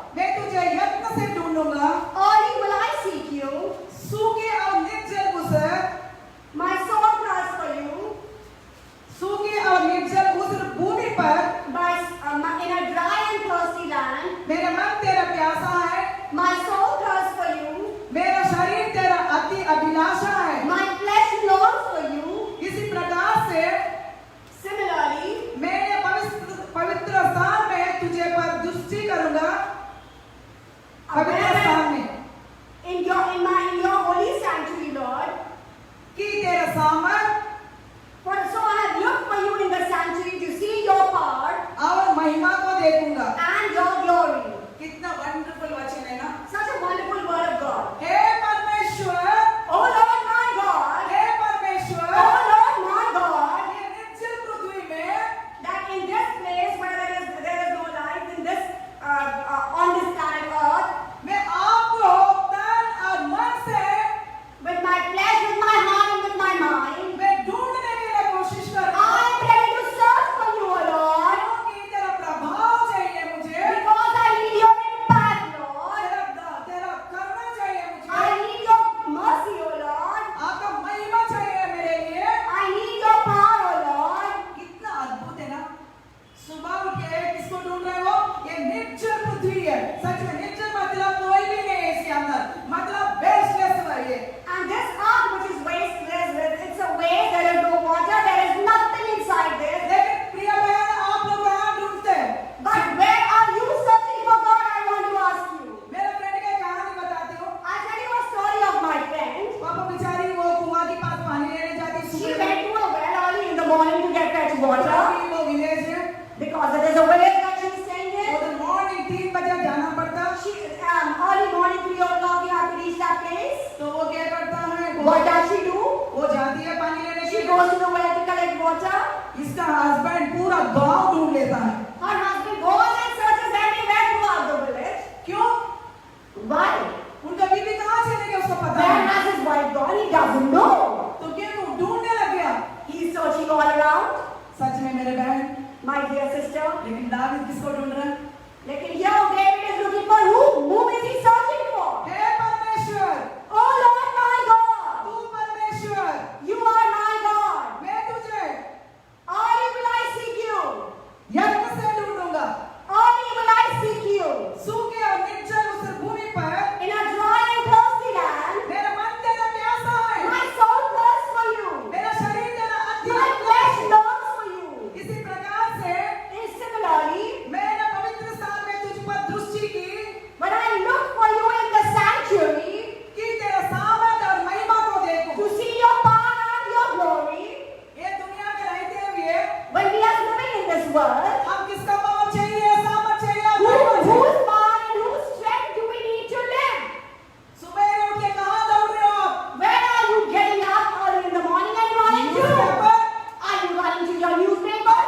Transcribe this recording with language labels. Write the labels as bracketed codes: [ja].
[hi] मैं तुझे यत्न से ढूंढूंगा। [en] Early will I seek you. [hi] सूखे और निर्जल उस [en] My soul thirsts for you. [hi] सूखे और निर्जल उस भूमि पर [en] In a dry and thirsty land. [hi] मेरा मन तेरा प्यासा है। [en] My soul thirsts for you. [hi] मेरा शरीर तेरा अति अभिलाषा है। [en] My flesh longs for you. [hi] इसी प्रकार से [en] Similarly, [hi] मैंने पवित्र स्थान में तुझे पर दृष्टि करूंगा। पवित्र स्थान में [en] in your holy sanctuary, Lord. [hi] कि तेरा सामर्थ [en] For so I have looked for you in the sanctuary to see your power [hi] और महिमा को देखूंगा। [en] and your glory. [hi] कितना वंडरफुल वचन है ना। [en] Such a wonderful word of God. [hi] हे परमेश्वर, [en] Oh Lord my God. [hi] हे परमेश्वर, [en] Oh Lord my God. [hi] ये निर्जल पृथ्वी में [en] That in this place where there is no life, in this on this planet Earth, [hi] मैं आपको तन और मन से [en] with my flesh, with my heart, and with my mind, [hi] मैं ढूंढने के लिए कोशिश कर रहा [en] I [hi] हूँ। [en] am ready to search for you, O Lord, [hi] क्योंकि तेरा प्रभाव चाहिए मुझे। [en] because I need your impact, Lord. [hi] तेरा करुणा चाहिए मुझे। [en] I need your mercy, O Lord. [hi] आपका महिमा चाहिए मेरे लिए। [en] I need your power, O Lord. [hi] कितना अद्भुत है ना। सुबह उठ के किसको ढूंढ रहे हो? ये निर्जल पृथ्वी है। सच में निर्जल मतलब कोई भी नहीं है इसके अंदर, मतलब वेस्टलेस है ये। [en] And this earth which is wasteless, it's a waste, there is no water, there is nothing inside this. [hi] लेकिन प्रिय बहन, आप लोग कहाँ ढूंढते हैं? [en] But where are you searching for God? I want to ask you. [hi] मेरे फ्रेंड की कहानी बताती हूँ। [en] I'll tell you a story of my friend. [hi] पापा बेचारी वो कुआं के पास पानी लेने जाती [en] She [hi] सुबह [en] went to a well early in the morning to get fresh water [hi] में। वो विलेज है, [en] because it is a village that she's staying in. [hi] उधर मॉर्निंग 3 बजे जाना पड़ता। [en] Early morning 3 o'clock you have to reach that place. [hi] तो वो क्या करता है? [en] What does she do? [hi] वो जाती है पानी लेने के [en] She [hi] लिए। [en] goes to the well to collect water. [hi] इसका हस्बैंड पूरा गांव ढूंढ लेता है। [en] Her husband goes and searches everywhere throughout the village. [hi] क्यों? [en] Why? [hi] उनका बीवी कहाँ चले गए उसको पता [en] Where [hi] है। [en] has his wife gone? He doesn't know. [hi] तो क्यों ढूंढने लग गया? [en] He's searching all around. [hi] सच में मेरे बहन, [en] My dear sister. [hi] लेकिन दावीद किसको ढूंढ रहा है? Lekin [en] here David is looking for whom? Whom is he searching for? [hi] हे परमेश्वर, [en] Oh Lord my God. [hi] तू परमेश्वर, [en] You are my God. [hi] मैं तुझे [en] Early will I seek you. [hi] यत्न से ढूंढूंगा। [en] Early will I seek you. [hi] सूखे और निर्जल उस भूमि पर [en] In a dry and thirsty land, [hi] मेरा मन तेरा प्यासा है। [en] my soul thirsts for you. [hi] मेरा शरीर तेरा अति [en] My flesh longs for you. [hi] इसी प्रकार से [en] And similarly, [hi] मैंने पवित्र स्थान में तुझ पर दृष्टि की [en] when I look for you in the sanctuary [hi] कि तेरा सामर्थ और महिमा को देखूं। [en] to see your power and your glory, [hi] ये दुनिया में रहते हुए [en] when we are living in this world, [hi] हम किसका पावर चाहिए, सामर्थ चाहिए और महिमा चाहिए? [en] whose power and whose strength do we need to live? [hi] सुबह उठ के कहाँ दौड़ रहे हो आप? [en] Where are you getting up early in the morning and running to? Newspaper? Are you running to your newspapers?